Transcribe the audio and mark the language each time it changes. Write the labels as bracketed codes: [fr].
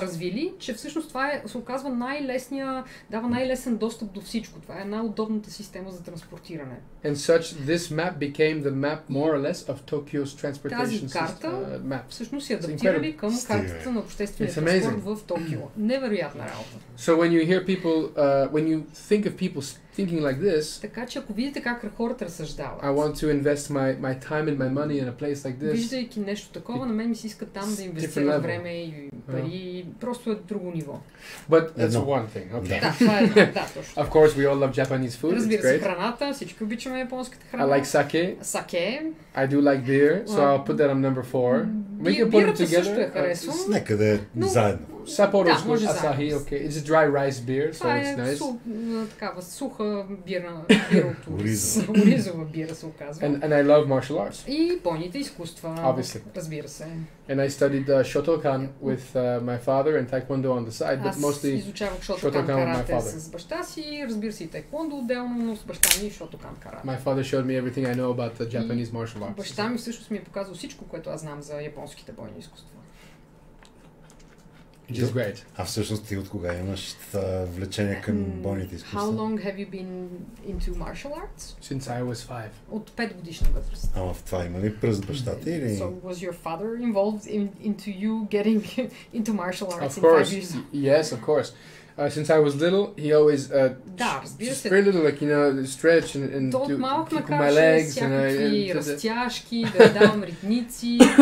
[bg] развили, че всъщност това се оказва дава най-лесен достъп до всичко. Това е най-удобната система за транспортиране. [en] And such, this map became the map more or less of Tokyo's transportation map. [bg] Всъщност се адаптирали към картата на обществения транспорт в Токио. Невероятна работа. [en] So when you hear people, when you think of people thinking like this, [bg] така че ако видите как хората разсъждават, [en] I want to invest my time and my money in a place like this. [bg] Виждайки нещо такова, на мен ми се иска там да инвестирам време и пари, просто е друго ниво. [en] But that's one thing. Okay. [bg] Да, това е, да, точно. [en] Of course, we all love Japanese food. [bg] Разбира се, храната, всички обичаме японската храна. [en] I like sake. Sake. I do like beer, so I'll put that on number 4. We can put it together. [bg] Нека да е заедно. [en] Sapporo is good. Asahi, okay. It's a dry rice beer, so it's nice. [bg] Такава суха бира от оризова бира се оказва. [en] And I love martial arts. [bg] И бойните изкуства. [en] Obviously. [bg] Разбира се. [en] And I studied Shotokan with my father and Taekwondo on the side, but mostly [bg] изучавах Shotokan карате с баща си, разбира се и Taekwondo отделно, но с баща ми Shotokan карате. [en] My father showed me everything I know about the Japanese martial arts. [bg] Баща ми всъщност ми е показал всичко, което аз знам за японските бойни изкуства. [en] Which is great. [bg] А всъщност ти от кога имаш влечение към бойните изкуства? [en] How long have you been into martial arts? Since I was 5. [bg] От 5 годишна възраст. Ама в това има ли пръст баща ти или? [en] So was your father involved into you getting into martial arts in 5 years? Yes, of course. Since I was little, he always just very little, like, you know, stretch and do my legs and [bg] разтяжки, да давам ритници.